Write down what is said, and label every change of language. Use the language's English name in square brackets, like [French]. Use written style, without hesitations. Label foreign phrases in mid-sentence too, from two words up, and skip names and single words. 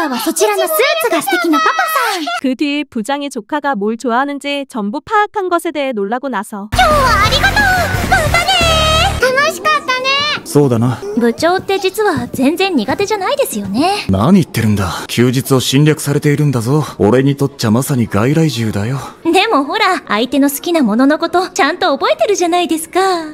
[Japanese] そちらのスーツが素敵なパパさん。 [Korean] 그 뒤 부장이 조카가 뭘 좋아하는지 전부 파악한 것에 대해 놀라고 나서 [Japanese] 楽しかったね。そうだな。部長って実は全然苦手じゃないですよね。何言ってるんだ。休日を侵略されているんだぞ。俺にとっちゃまさに外来獣だよ。でもほら、相手の好きなもののことちゃんと覚えてるじゃないですか。